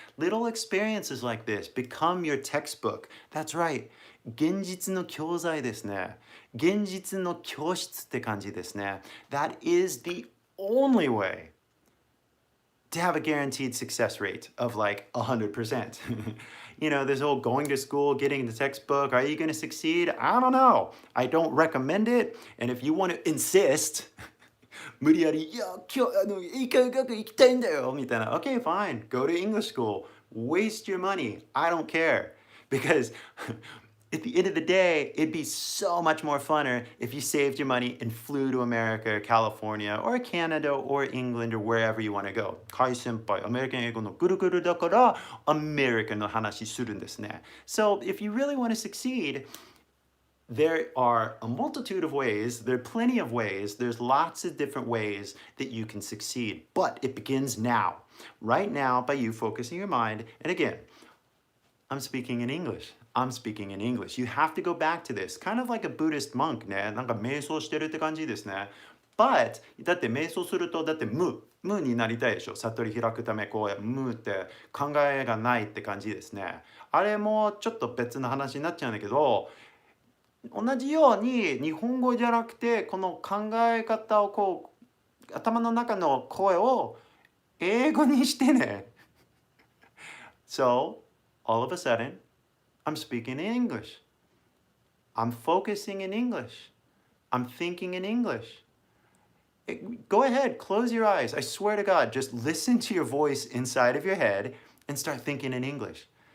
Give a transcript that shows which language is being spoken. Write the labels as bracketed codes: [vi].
[en] Little experiences like this become your textbook. That's right. [ja] 現実の教材ですね。現実の教室って感じですね。 [en] That is the only way to have a guaranteed success rate of like 100%. You know, this whole going to school, getting the textbook, are you going to succeed? I don't know. I don't recommend it. And if you want to insist, [ja] 無理やり、いや、今日、英会話学行きたいんだよみたいな。 [en] Okay, fine. Go to English school. Waste your money. I don't care. Because at the end of the day, it'd be so much more funner if you saved your money and flew to America or California or Canada or England or wherever you want to go. [ja] KY先輩、アメリカン英語のぐるぐるだから、アメリカの話するんですね。 [en] So if you really want to succeed, there are a multitude of ways, there are plenty of ways, there's lots of different ways that you can succeed. But it begins now, right now, by you focusing your mind. And again, I'm speaking in English. I'm speaking in English. You have to go back to this. Kind of like a Buddhist monk ね。 [ja] なんか瞑想してるって感じですね。But だって瞑想するとだって無になりたいでしょ。悟り開くためこう無って考えがないって感じですね。あれもちょっと別の話になっちゃうんだけど、同じように日本語じゃなくてこの考え方をこう頭の中の声を英語にしてね。 [en] So, all of a sudden, I'm speaking in English. I'm focusing in English. I'm thinking in English. Go ahead, close your eyes. I swear to God, just listen to your voice inside of your head and start thinking in English.